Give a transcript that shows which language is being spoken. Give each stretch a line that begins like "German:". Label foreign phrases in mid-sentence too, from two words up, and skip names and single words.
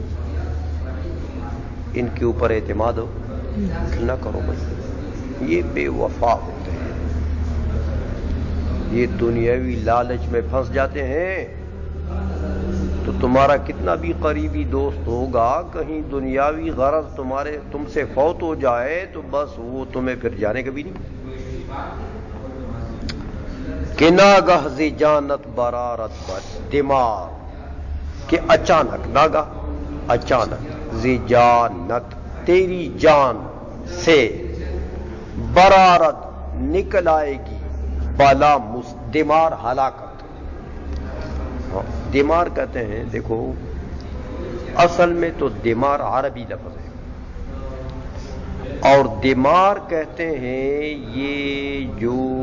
Urdu: ان کے اوپر اعتماد نہ کرو بھائی یہ بے وفا ہوتے ہیں یہ دنیاوی لالچ میں پھنس جاتے ہیں تو تمہارا کتنا بھی قریبی دوست ہوگا کہیں دنیاوی غرض تم سے فوت ہو جائے تو بس وہ تمہیں پھر جانے کا بھی نہیں
Persian: کہ ناگاہ ز جانت برارت دماغ
Urdu: کہ اچانک ناگاہ اچانک ز جانت تیری جان سے برارت نکل آئے گی بلا دمار ہلاکت دمار کہتے ہیں دیکھو اصل میں تو دمار عربی لفظ ہے اور دمار کہتے ہیں یہ جو